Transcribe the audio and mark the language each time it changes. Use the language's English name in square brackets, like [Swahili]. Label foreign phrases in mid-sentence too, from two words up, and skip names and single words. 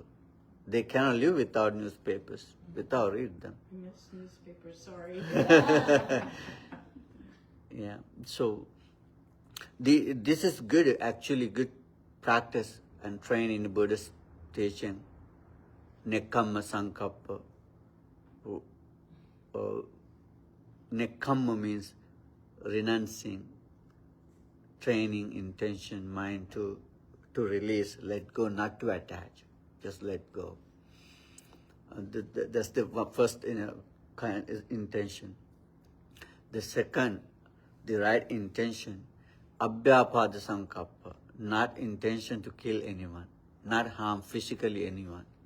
[English] They cannot live without newspapers, without read them. I miss newspapers, sorry. Yeah, so this is good, actually good practice and train in Buddhist teaching. [Pali] Nekkhamma Sankappa. [English] Nekkhamma means renouncing, training intention, mind to release, let go, not to attach, just let go. That's the first kind of intention. The second, the right intention, [Pali] abhyapada sankappa, [English] not intention to kill anyone, not harm physically anyone.